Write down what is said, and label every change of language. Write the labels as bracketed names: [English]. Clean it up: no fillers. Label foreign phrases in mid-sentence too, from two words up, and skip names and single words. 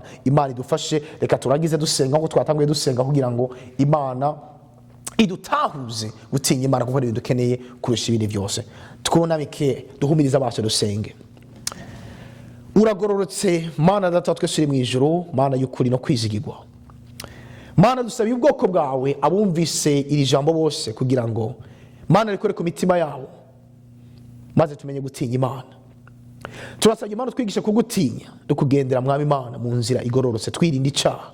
[Rundi] Imana idufashe. Reka turangize dusenga nko twatanguye dusenga, kugira ngo Imana idutahuze gutinya Imana, kuko ari dukeneye kurusha ibindi byose. Twunamike duhumiriza amaso dusenge. Uragororotse Mana data twese uri mu ijuru, Mana y'ukuri no kwizigirwa. Mana dusaba ubwoko bwawe abumvise iri jambo bose, kugira ngo Mana rikore ku mitima yabo, maze tumenye gutinya Imana. turasabye Imana twigishe kugutinya no kugendera mwami Imana mu nzira igororotse twirinda icaha.